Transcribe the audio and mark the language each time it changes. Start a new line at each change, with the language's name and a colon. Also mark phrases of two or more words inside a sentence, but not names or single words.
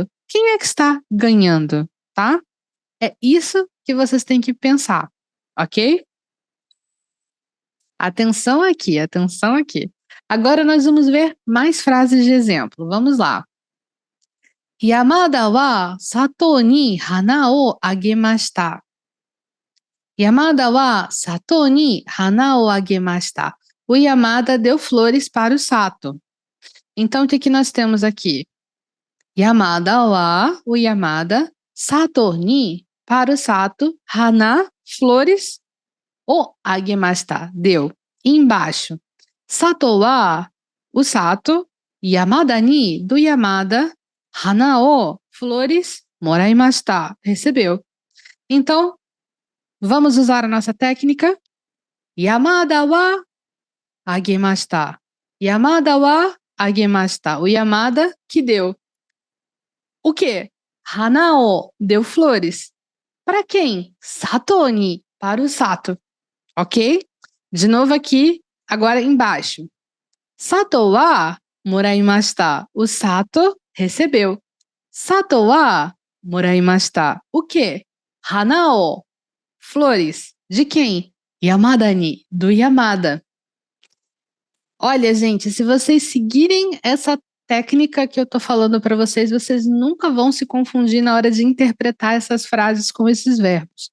Portuguese: Quem é que está ganhando? Tá? É isso que vocês têm que pensar, ok? Atenção aqui, atenção aqui. Agora nós vamos ver mais frases de exemplo. Vamos lá.
Japanese: 山田は佐藤に花をあげました. 山田は佐藤に花をあげました.
Portuguese: O Yamada deu flores para o Sato. Então, o que nós temos aqui?
Japanese: 山田は,
Portuguese: o Yamada,
Japanese: 佐藤に,
Portuguese: para o Sato, hana, flores,
Japanese: をあげました,
Portuguese: deu. Embaixo.
Japanese: 佐藤は,
Portuguese: o Sato,
Japanese: 山田に,
Portuguese: do Yamada,
Japanese: 花を,
Portuguese: flores, moraimashita, recebeu. Então, vamos usar a nossa técnica.
Japanese: 山田はあげました. 山田はあげました.
Portuguese: O Yamada que deu. O quê? Hanao deu flores. Para quem?
Japanese: 佐藤に,
Portuguese: para o Sato. Ok? De novo aqui, agora embaixo.
Japanese: 佐藤はもらいました.
Portuguese: O Sato recebeu.
Japanese: 佐藤はもらいました.
Portuguese: O quê? Hanao. Flores. De quem?
Japanese: 山田に,
Portuguese: do Yamada. Olha, gente, se vocês seguirem essa técnica que eu tô falando para vocês, vocês nunca vão se confundir na hora de interpretar essas frases com esses verbos.